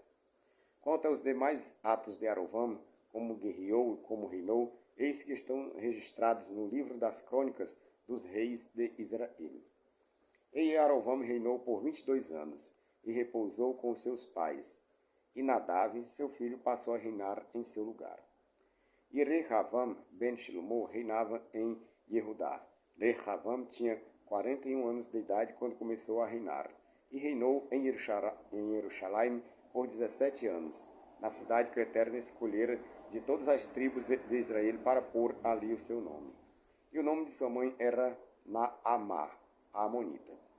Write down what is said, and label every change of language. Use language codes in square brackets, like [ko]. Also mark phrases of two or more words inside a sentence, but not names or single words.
[pt] Quanto aos demais atos de Yarovam, como guerreou e como reinou, eis que estão registrados no livro das crônicas dos reis de Israel. E Yarovam reinou por 22 anos, e repousou com seus pais. E Nadav, seu filho, passou a reinar em seu lugar. E Rehavam ben Shlomo reinava em Yehudá. Rehavam tinha 41 anos de idade quando começou a reinar, e reinou em Jerusalém por 17 anos, na cidade que o Eterno escolhera de todas as tribos de Israel para pôr ali o seu nome. E o nome de sua mãe era Naamá, a Amonita.